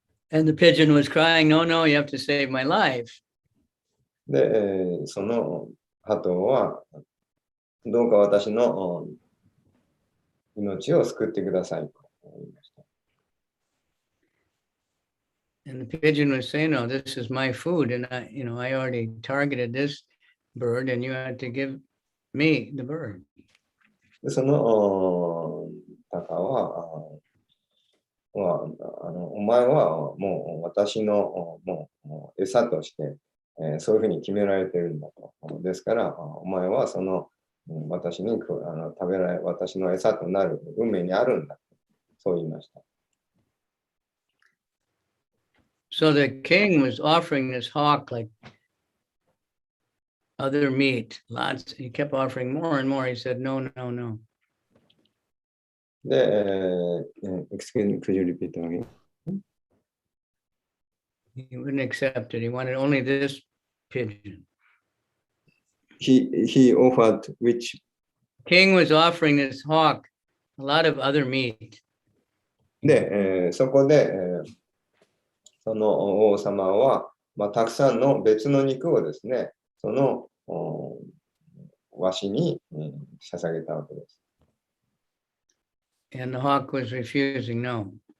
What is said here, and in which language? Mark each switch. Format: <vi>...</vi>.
<en>And the pigeon was crying, "No, no, you have to save my life."</en> <ja>で、その鳩はどうか私の命を救ってくださいと言いました。</ja> <en>And the pigeon was saying, "No, this is my food, and I already targeted this bird, and you had to give me the bird."</en> <ja>で、その鷹は、お前はもう私のもう餌として、そういうふうに決められているんだと。ですから、お前はその私に食べられ、私の餌となる運命にあるんだ。そう言いました。</ja> <en>So the king was offering this hawk like other meat, lots. He kept offering more and more. He said, "No, no, no." で、excuse me, could you repeat again? He wouldn't accept it. He wanted only this pigeon. He offered which? King was offering this hawk a lot of other meat.</en> <ja>で、そこで、その王様は、たくさんの別の肉をですね、そのわしに、捧げたわけです。</ja> <en>And the hawk was refusing, "No."</en>